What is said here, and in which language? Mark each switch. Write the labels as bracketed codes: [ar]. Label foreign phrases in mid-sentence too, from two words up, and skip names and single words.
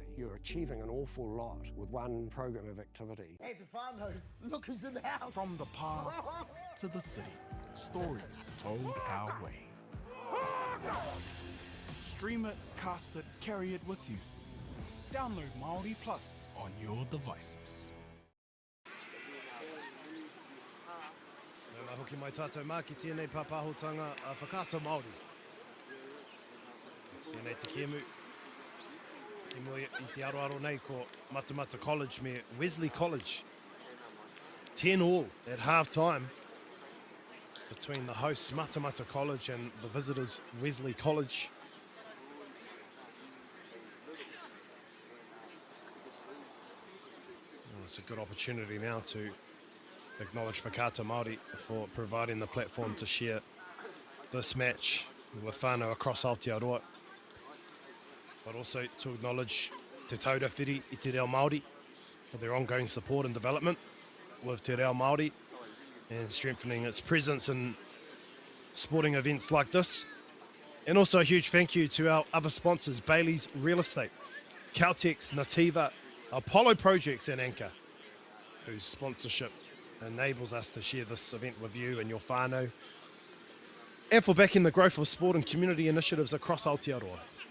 [en] You're achieving an awful lot with one program of activity. Hey, Stefano, look who's in the house. From the park to the city, stories told our way. Stream it, cast it, carry it with you. Download MāORI Plus on your devices. [mi] Nā hoki mai tātou mā ki tēnei papahotanga a whakaata Māori. Tēnei te kēmu. I mua I te aroaro nei ko Matamata College me Wesley College. [en] 10 all at half-time between the hosts Matamata College and the visitors Wesley College. Well, it's a good opportunity now to acknowledge whakaata Māori for providing the platform to share this match with whānau across Aotearoa, but also to acknowledge te taurewhiri I te reo Māori for their ongoing support and development with te reo Māori and strengthening its presence in sporting events like this. And also a huge thank you to our other sponsors, Bailey's Real Estate, Caltex, Nativa, Apollo Projects and Anchor, whose sponsorship enables us to share this event with you and your whānau, and for backing the growth of sport and community initiatives across Aotearoa.